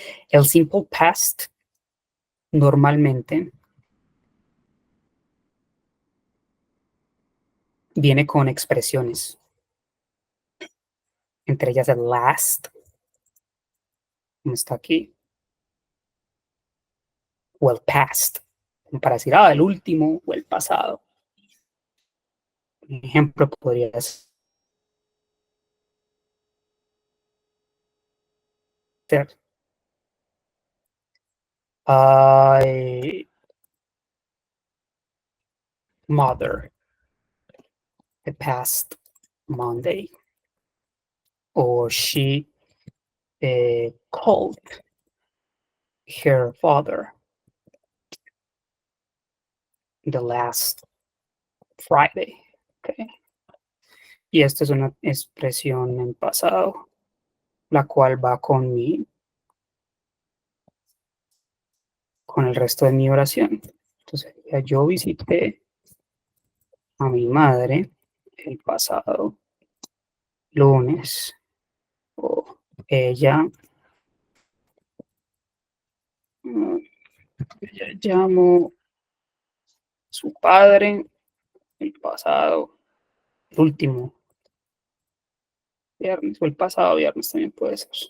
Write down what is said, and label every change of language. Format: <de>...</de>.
<es>El simple past normalmente viene con expresiones, entre ellas el last, como está aquí, o el past, para decir, el último o el pasado. Un ejemplo podría ser,</es> <en>I mother the past Monday, or she called her father the last Friday. Okay.</en> <es>Y esta es una expresión en pasado, la cual va con el resto de mi oración. Entonces, yo visité a mi madre el pasado lunes, o ella, mm, ella llamó a su padre el pasado, el último viernes, o el pasado viernes también puede ser.</es>